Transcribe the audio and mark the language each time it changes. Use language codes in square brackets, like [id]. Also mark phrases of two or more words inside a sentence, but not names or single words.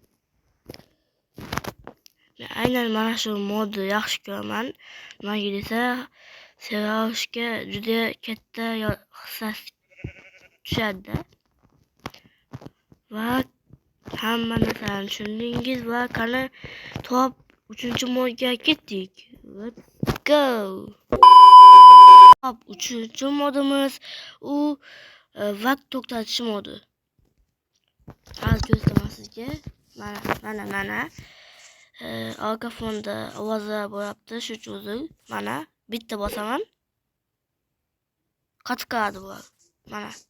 [uz] Aynan mana shu modni yaxshi ko'raman. Nimaga desa, serial olishga juda katta hissasi tushadi. Va hamma narsani tushundingiz va qani top 3-modga ketdik. [en] Let's go. [uz] Top 3-modimiz u vaqt to'xtatish modi. Hozir ko'rsataman sizga. Mana. Orqa fonda ovozlar bo'lyapti, shu cho'zil. Mana bitta bosaman. Qatqaradi bu. Mana.